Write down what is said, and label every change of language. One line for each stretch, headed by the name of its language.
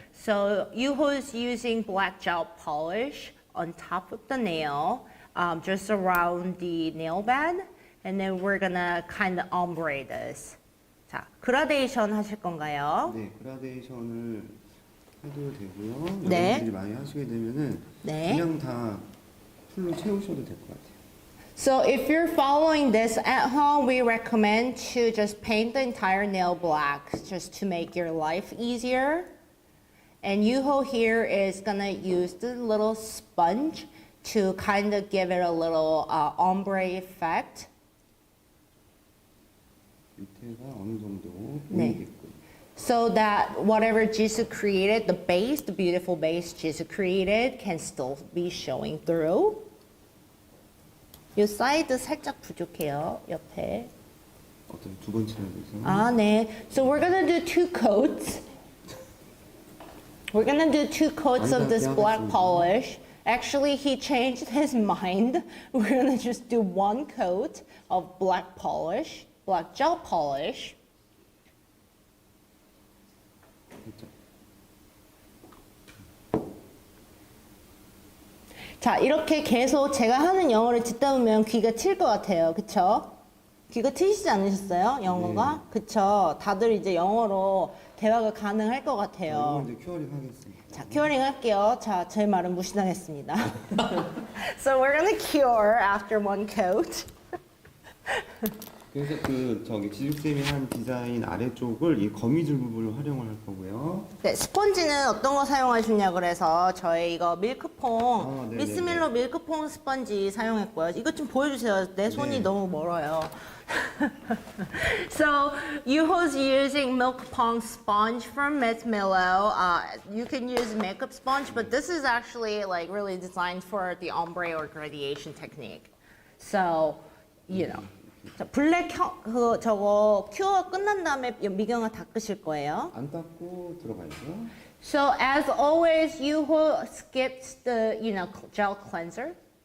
English: So Yuho's using black gel polish on top of the nail, just around the nail bed. And then we're gonna kind of ombre this.
Korean: 자, 그라데이션 하실 건가요? 네, 그라데이션을 해도 되고요. 네. 여러분들이 많이 하시게 되면은 네. 그냥 다 풀로 채우셔도 될 것 같아요.
English: So if you're following this at home, we recommend to just paint the entire nail black just to make your life easier. And Yuho here is gonna use the little sponge to kind of give it a little ombre effect.
Korean: 밑에가 어느 정도 네. 보이게끔.
English: So that whatever Jisoo created, the base, the beautiful base Jisoo created can still be showing through.
Korean: 이 사이드 살짝 부족해요, 옆에. 어떤 두 번째로 해서. 아, 네.
English: So we're gonna do 2 coats. We're gonna do 2 coats of this black polish. Actually, he changed his mind. We're gonna just do 1 coat of black polish, black gel polish.
Korean: 자, 이렇게 계속 제가 하는 영어를 듣다 보면 귀가 트일 것 같아요. 그쵸? 귀가 트이시지 않으셨어요? 영어가? 네. 그쵸? 다들 이제 영어로 대화가 가능할 것 같아요. 이제 큐어링 하겠습니다. 자, 큐어링 할게요. 자, 제 말은 무시당했습니다.
English: So we're gonna cure after 1 coat.
Korean: 그래서 지숙쌤이 한 디자인 아래쪽을 이 거미줄 부분을 활용을 할 거고요. 네, 스펀지는 어떤 거 사용하셨냐 그래서 저희 이거 밀크퐁, 네네네. 미스밀로 밀크퐁 스펀지 사용했고요. 이것 좀 보여주세요. 내 손이 네. 너무 멀어요.
English: So Yuho's using milk pong sponge from Miss Milo. You can use makeup sponge, but this is actually like really designed for the ombre or gradation technique. So, you know.
Korean: 자, 블랙 저거 큐어 끝난 다음에 미경아 닦으실 거예요. 안 닦고 들어가야죠.
English: So as always, Yuho skips the gel cleanser.